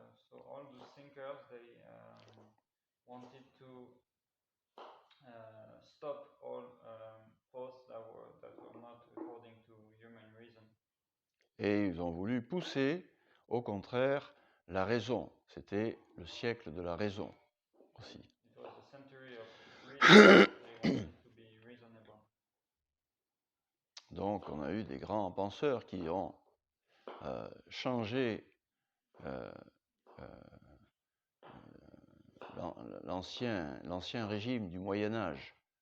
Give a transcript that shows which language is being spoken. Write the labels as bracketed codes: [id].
[en] So all those thinkers, they wanted to stop all thoughts that were not according to human reason. [fr] Et ils ont voulu pousser, au contraire, la raison. C'était le siècle de la raison aussi. [en] It was the century of reason. They wanted to be reasonable. [fr] Donc on a eu des grands penseurs qui ont changé l'ancien régime du Moyen Âge.